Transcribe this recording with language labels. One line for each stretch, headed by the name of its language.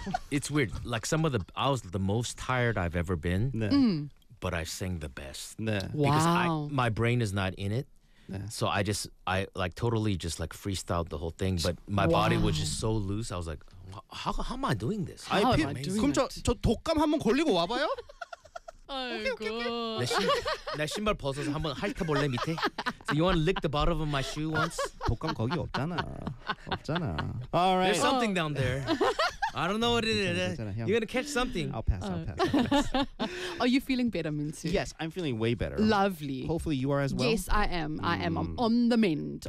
English: It's weird. Like some of the I was the most tired I've ever been.
Korean: 네.
English: But I sang the best.
Korean: 네.
English: Wow. Because my brain is not in it.
Korean: 네.
English: So I like totally just like freestyled the whole thing, but my body was just so loose. I was like, how am I doing this? How am I doing this?
Korean: 그럼 저 독감 한번 걸리고 와봐요. 아이고. 내 신발 벗어서 한번 핥아볼래 밑에?
English: So you want to lick the bottom of my shoe once?
Korean: 독감 거기 없잖아. 없잖아.
English: All right. There's something down there. I don't know what it is. You're going to catch something. I'll pass. Are you feeling better, Minsu? Yes, I'm feeling way better. Lovely. Hopefully you are as well. Yes, I am. I am. I'm on the mend.